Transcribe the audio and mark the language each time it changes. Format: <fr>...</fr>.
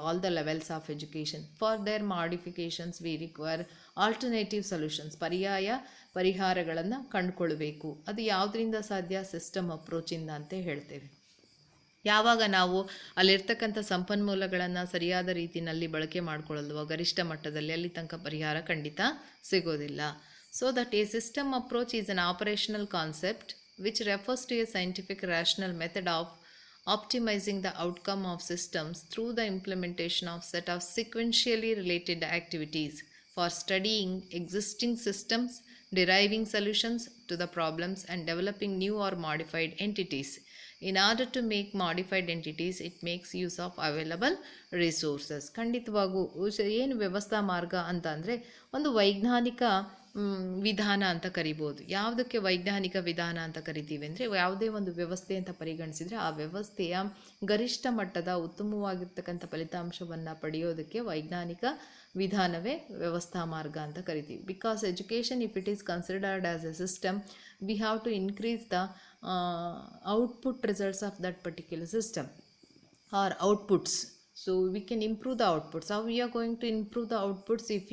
<en>all the levels of education for their modifications we require alternative solutions,</en> <kn>ಪರ್ಯಾಯ ಪರಿಹಾರಗಳನ್ನು ಕಂಡುಕೊಳ್ಬೇಕು. ಅದು ಯಾವುದರಿಂದ ಸಾಧ್ಯ? ಸಿಸ್ಟಮ್ ಅಪ್ರೋಚಿಂದ ಅಂತ ಹೇಳ್ತೇವೆ. ಯಾವಾಗ ನಾವು ಅಲ್ಲಿರ್ತಕ್ಕಂಥ ಸಂಪನ್ಮೂಲಗಳನ್ನು ಸರಿಯಾದ ರೀತಿಯಲ್ಲಿ ಬಳಕೆ ಮಾಡಿಕೊಳ್ಳಲ್ವೋ ಗರಿಷ್ಠ ಮಟ್ಟದಲ್ಲಿ ಅಲ್ಲಿ ತನಕ ಪರಿಹಾರ ಖಂಡಿತ ಸಿಗೋದಿಲ್ಲ.</kn> <en>So that a system approach is an operational concept which refers to a scientific rational method of optimizing the outcome of systems through the implementation of set of sequentially related activities for studying existing systems, deriving solutions to the problems and developing new or modified entities. In order to make modified entities, it makes use of available resources.</en> <kn>ಖಂಡಿತವಾಗೂ ಏನು ವ್ಯವಸ್ಥಾ ಮಾರ್ಗ ಅಂತ ಅಂದರೆ ಒಂದು ವೈಜ್ಞಾನಿಕ ವಿಧಾನ ಅಂತ ಕರಿಬೋದು. ಯಾವುದಕ್ಕೆ ವೈಜ್ಞಾನಿಕ ವಿಧಾನ ಅಂತ ಕರಿತೀವಿ ಅಂದರೆ, ಯಾವುದೇ ಒಂದು ವ್ಯವಸ್ಥೆ ಅಂತ ಪರಿಗಣಿಸಿದರೆ ಆ ವ್ಯವಸ್ಥೆಯ ಗರಿಷ್ಠ ಮಟ್ಟದ ಉತ್ತಮವಾಗಿರ್ತಕ್ಕಂಥ ಫಲಿತಾಂಶವನ್ನು ಪಡೆಯೋದಕ್ಕೆ ವೈಜ್ಞಾನಿಕ ವಿಧಾನವೇ ವ್ಯವಸ್ಥಾ ಮಾರ್ಗ ಅಂತ ಕರಿತೀವಿ.</kn> <en>Because education if it is considered as a system, we have to increase the output results of that particular system or outputs. So we can improve the outputs. How we are going to improve the outputs?</en>